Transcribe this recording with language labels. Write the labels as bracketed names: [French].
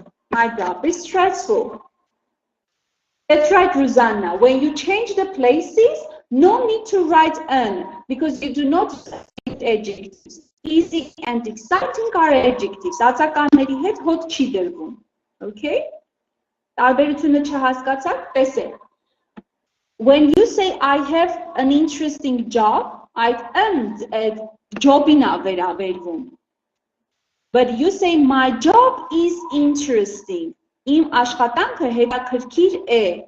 [English] My job is stressful. That's right, Rosanna. When you change the places, no need to write an because you do not use adjectives. Easy and exciting are adjectives. [Armenian] Ածականների հետ հոտ չի դրվում. Okay? Տարբերությունը չհասկացաք, տեսեք. [English] When you say I have an interesting job, [Armenian] այդ job-ին ա վերաբերվում. [English] But you say my job is interesting. [Armenian] Իմ աշխատանքը հետաքրքիր է.